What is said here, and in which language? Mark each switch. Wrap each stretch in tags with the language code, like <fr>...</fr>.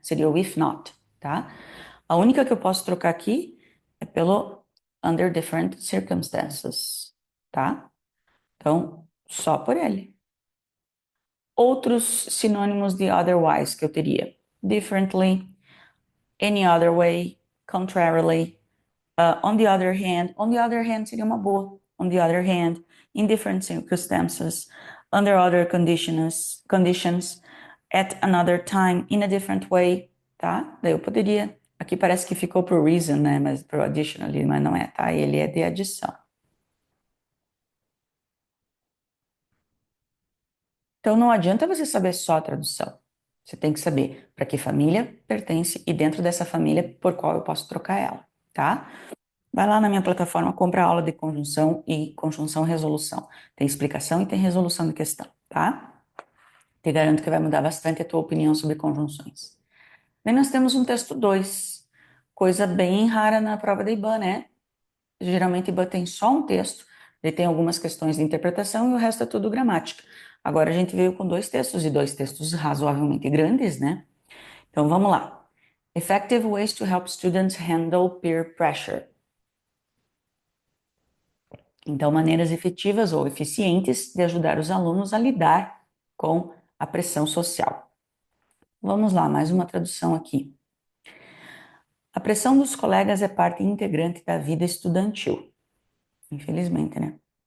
<pt>Seria o if not, tá? A única que eu posso trocar aqui é pelo</pt> <en>under different circumstances,</en> <pt>tá? Então, só por ele. Outros sinônimos de otherwise que eu teria:</pt> <en>differently, any other way, contrarily, on the other hand. On the other hand</en> <pt>seria uma boa.</pt> <en>On the other hand, in different circumstances, under other conditions, at another time, in a different way, tá?</en> <pt>Daí eu poderia. Aqui parece que ficou pro reason, né? Mas pro additionally, mas não é, tá? Ele é de adição. Então não adianta você saber só a tradução. Você tem que saber para que família pertence e dentro dessa família por qual eu posso trocar ela, tá? Vai lá na minha plataforma, compra a aula de conjunção e conjunção resolução. Tem explicação e tem resolução de questão, tá? Te garanto que vai mudar bastante a tua opinião sobre conjunções. Daí nós temos um texto 2, coisa bem rara na prova da IBAN, né? Geralmente IBAN tem só um texto, ele tem algumas questões de interpretação e o resto é tudo gramática. Agora a gente veio com dois textos e dois textos razoavelmente grandes, né? Então vamos lá.</pt> <en>Effective ways to help students handle peer pressure.</en> <pt>Então, maneiras efetivas ou eficientes de ajudar os alunos a lidar com a pressão social. Vamos lá, mais uma tradução aqui. A pressão dos colegas é parte integrante da vida estudantil. Infelizmente, né?</pt>